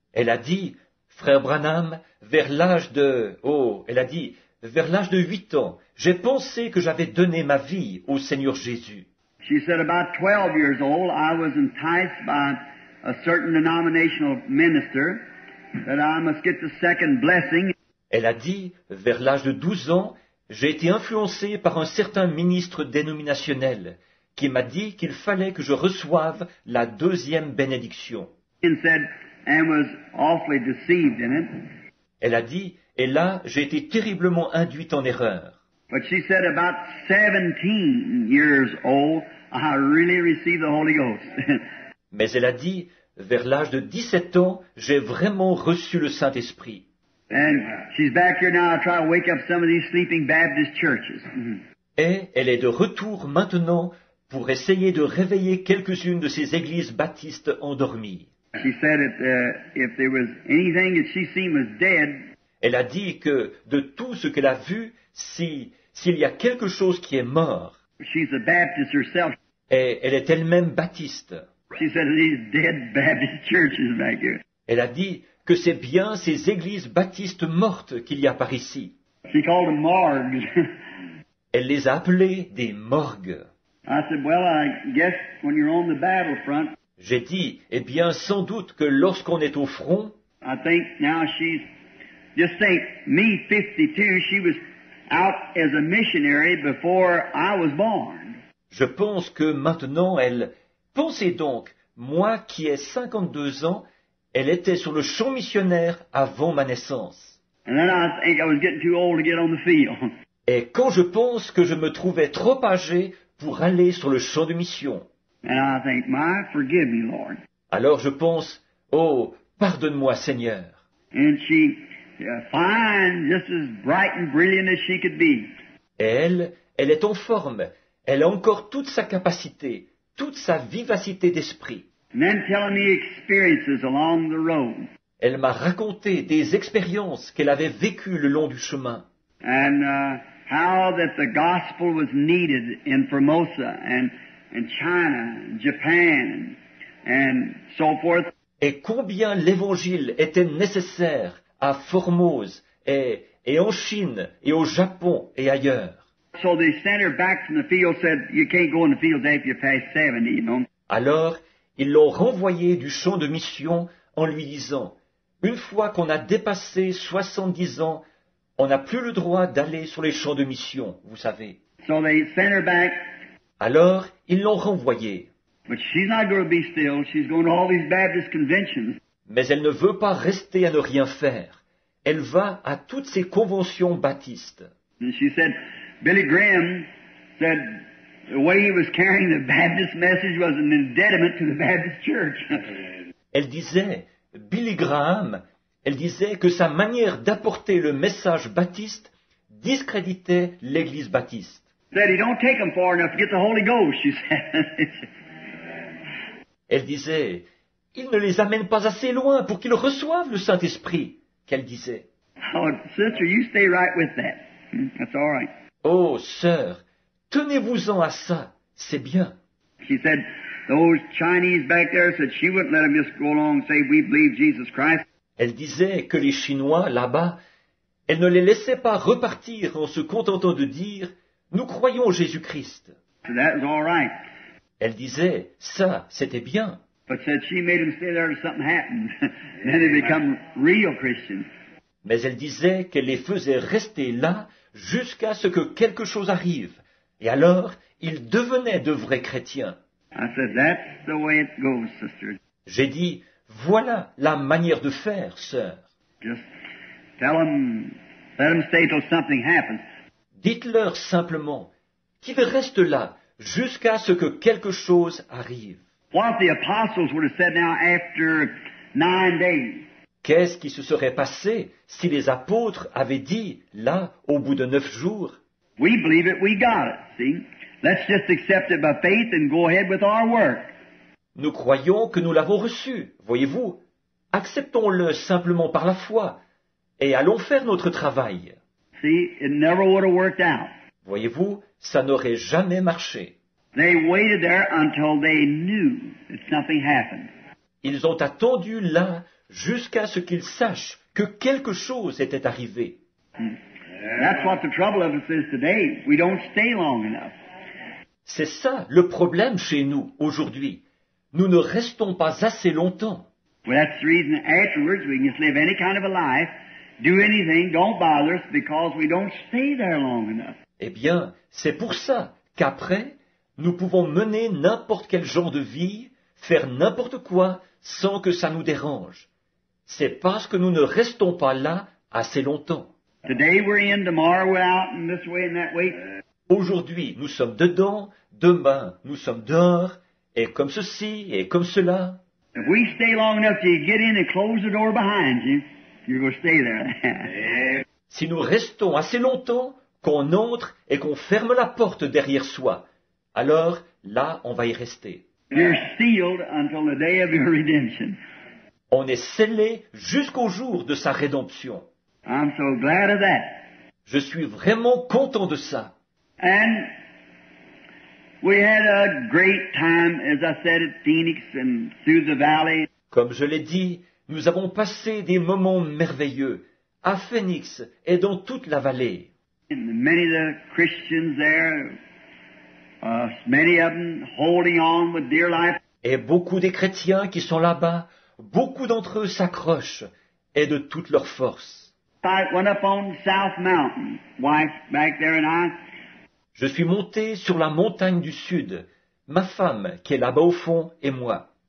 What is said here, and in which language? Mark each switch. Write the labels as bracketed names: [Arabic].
[French] Elle a dit, frère Branham, vers l'âge de 8 ans, j'ai pensé que j'avais donné ma vie au Seigneur Jésus. [English] She said, about 12 years old, I was enticed by a certain denominational minister that I must get the second blessing. [French] Elle a dit, vers l'âge de 12 ans, j'ai été influencé par un certain ministre dénominationnel qui m'a dit qu'il fallait que je reçoive la deuxième bénédiction. [English] And said, and was awfully deceived in it. [French] Elle a dit, et là, j'ai été terriblement induite en erreur. [English] But she said, about 17 years old, I really received the Holy Ghost. [French] Mais elle a dit, vers l'âge de 17 ans, j'ai vraiment reçu le Saint-Esprit. [English] And she's back here now to try to wake up some of these sleeping Baptist churches. [French] Et elle est de retour maintenant pour essayer de réveiller quelques-unes de ces églises baptistes endormies. [English] She said that if there was anything that she seen was dead, [French] Elle a dit que de tout ce qu'elle a vu, s'il y a quelque chose qui est mort, [English] she's a Baptist herself. [French] et elle est elle-même baptiste. [English] She said these dead Baptist churches back here. [French] Elle a dit que c'est bien ces églises baptistes mortes qu'il y a par ici. [English] She called them morgues. [French] Elle les a appelées des morgues. [English] I said, well, I guess when you're on the battlefront, [French] J'ai dit, eh bien, sans doute que lorsqu'on est au front, [English] I think now just think, me 52, she was out as a missionary before I was born. [French] je pense que maintenant pensez donc, moi qui ai 52 ans, elle était sur le champ missionnaire avant ma naissance. [English] And then I think I was getting too old to get on the field. [French] Et quand je pense que je me trouvais trop âgé pour aller sur le champ de mission, [English] And I think, forgive me, Lord. [French] alors je pense, oh, pardonne-moi Seigneur. [English] And she, fine, just as bright and brilliant as she could be. [French] Et elle est en forme, elle a encore toute sa capacité, toute sa vivacité d'esprit. [English] And then telling me experiences along the road. [French] Elle m'a raconté des expériences qu'elle avait vécues le long du chemin. [English] And how that the gospel was needed in Formosa and China, and Japan, and so forth. [French] Et combien l'évangile était nécessaire à Formose et en Chine et au Japon et ailleurs. [English] So they sent her back from the field, said, you can't go in the field after you pass 70, you know. [French] Alors, ils l'ont renvoyé du champ de mission en lui disant, une fois qu'on a dépassé 70 ans, on n'a plus le droit d'aller sur les champs de mission, vous savez. [English] So they sent her back. [French] Alors, ils l'ont renvoyée. [English] But she's not going to be still. She's going to all these Baptist conventions. [French] Mais elle ne veut pas rester à ne rien faire. Elle va à toutes ces conventions baptistes. [English] And she said, Billy Graham said the way he was carrying the Baptist message was an impediment to the Baptist church. [French] Elle disait, Billy Graham, elle disait que sa manière d'apporter le message baptiste discréditait l'Église baptiste. [English] Said he don't take them far enough to get the Holy Ghost, she said. [French] Elle disait, il ne les amène pas assez loin pour qu'ils reçoivent le Saint-Esprit, qu'elle disait. [English] Oh, sister, you stay right with that. That's all right. [French] Oh, sœur, tenez-vous-en à ça, c'est bien. [English] She said, those Chinese back there said she wouldn't let them just go along and say, we believe Jesus Christ. [French] Elle disait que les Chinois, là-bas, elle ne les laissait pas repartir en se contentant de dire « Nous croyons en Jésus-Christ ». [English] So that was all right. [French] Elle disait « Ça, c'était bien ». [English] But said she made them stay there till something happened. Then they become real Christians. [French] Mais elle disait qu'elle les faisait rester là jusqu'à ce que quelque chose arrive. Et alors, ils devenaient de vrais chrétiens. [English] I said, that's the way it goes, sister. [French] J'ai dit « Voilà la manière de faire, sœur. [English] Just let them stay till something happens. [French] Dites-leur simplement qu'ils restent là jusqu'à ce que quelque chose arrive. [English] What the apostles would have said now after 9 days. [French] Qu'est-ce qui se serait passé si les apôtres avaient dit, là, au bout de 9 jours, [English] We believe it, we got it, see? Let's just accept it by faith and go ahead with our work. [French] nous croyons que nous l'avons reçu, voyez-vous, acceptons-le simplement par la foi, et allons faire notre travail. [English] See, it never would have worked out. [French] Voyez-vous, ça n'aurait jamais marché. [English] They waited there until they knew that something happened. [French] Ils ont attendu là jusqu'à ce qu'ils sachent que quelque chose était arrivé. [English] That's what the trouble of us is today. We don't stay long enough. [French] C'est ça le problème chez nous aujourd'hui. Nous ne restons pas assez longtemps. [English] Well, that's the reason afterwards we can just live any kind of a life, do anything, don't bother us, because we don't stay there long enough. [French] Eh bien, c'est pour ça qu'après, nous pouvons mener n'importe quel genre de vie, faire n'importe quoi, sans que ça nous dérange. C'est parce que nous ne restons pas là assez longtemps. [English] Today we're in, tomorrow we're out, and this way and that way. [French] Aujourd'hui, nous sommes dedans, demain, nous sommes dehors, et comme ceci, et comme cela. [English] If we stay long enough till you get in and close the door behind you, you're going to stay there. [French] Si nous restons assez longtemps, qu'on entre et qu'on ferme la porte derrière soi, alors là, on va y rester. [English] You're sealed until the day of your redemption. [French] On est scellé jusqu'au jour de sa rédemption. [English] I'm so glad of that. [French] Je suis vraiment content de ça. [English] And we had a great time, as I said, at Phoenix and through the valley. [French] Comme je l'ai dit, nous avons passé des moments merveilleux à Phoenix et dans toute la vallée. [English] And many of the Christians there, many of them holding on with dear life. [French] Et beaucoup des chrétiens qui sont là-bas, beaucoup d'entre eux s'accrochent et de toute leur force. [English] I went up on South Mountain, wife back there and I. [French] Je suis monté sur la montagne du Sud, ma femme qui est là-bas au fond et moi.